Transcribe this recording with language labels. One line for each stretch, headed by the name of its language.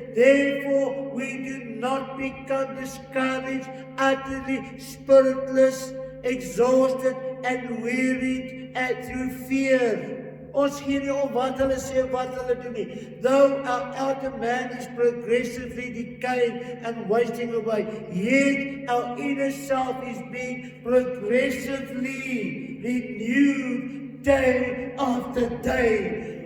English: Therefore, we do not become discouraged, utterly spiritless, exhausted and wearied through fear.
Afrikaans: Ons gee nie om wat hulle sê, wat hulle doen nie.
English: Though our outer man is progressively decaying and wasting away, yet our inner self is being progressively renewed day after day.